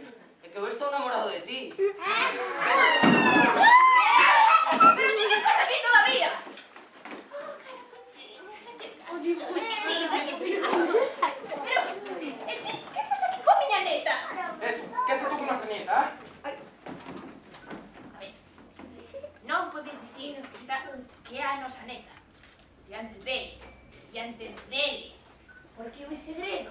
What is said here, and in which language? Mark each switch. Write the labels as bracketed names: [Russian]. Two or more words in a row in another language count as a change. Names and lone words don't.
[Galician] É que eu estou enamorado de ti. [Spanish] ¿Pero tú qué pasa aquí todavía? Pero, ¿qué pasa aquí con [Galician] miña neta? [Spanish] Eso, que haces tú con nuestra nieta, [Galician] A ver, non podes dicir que é a nosa neta. Diante deles. Porque é un segredo.